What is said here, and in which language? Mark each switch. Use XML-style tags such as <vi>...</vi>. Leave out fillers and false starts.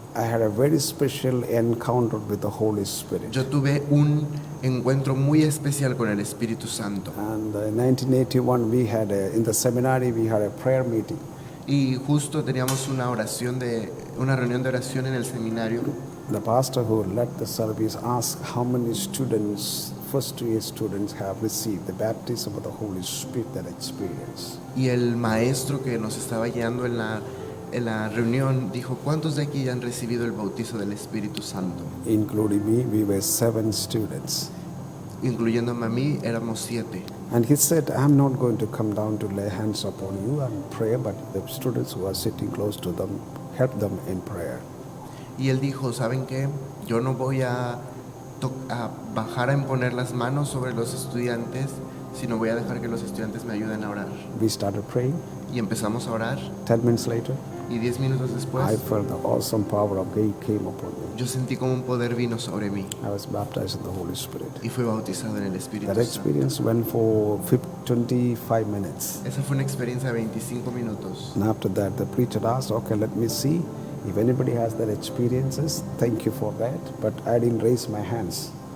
<en>I had a very special encounter with the Holy Spirit.</en> <es>yo tuve un encuentro muy especial con el Espíritu Santo.</es> <en>And in 1981, in the seminary, we had a prayer meeting.</en> <es>Y justo teníamos una reunión de oración en el seminario.</es> <en>The pastor who led the service asked how many students, first-year students, have received the baptism of the Holy Spirit that experience.</en> <es>Y el maestro que nos estaba guiando en en la reunión dijo, ¿cuántos de aquí ya han recibido el bautizo del Espíritu Santo?</es> <en>Including me, we were 7 students.</en> <es>Incluyéndome a mí, éramos 7.</es> <en>And he said, I'm not going to come down to lay hands upon you and pray, but the students who are sitting close to them, help them in prayer.</en> <es>Y él dijo, ¿saben qué? Yo no voy a bajar a imponer las manos sobre los estudiantes, sino voy a dejar que los estudiantes me ayuden a orar.</es> <en>We started praying.</en> <es>Y empezamos a orar,</es> <en>10 minutes later,</en> <es>y 10 minutos después,</es> <en>I felt the awesome power of God came upon me.</en> <es>yo sentí como un poder vino sobre mí,</es> <en>I was baptized in the Holy Spirit.</en> <es>y fui bautizado en el Espíritu</es> <en>That</en> <es>Santo.</es> <en>experience went for 25 minutes.</en> <es>Esa fue una experiencia de 25 minutos.</es> <en>And after that, the preacher asked, okay, let me see if anybody has that experiences. Thank you for that. But I didn't raise my hands.</en>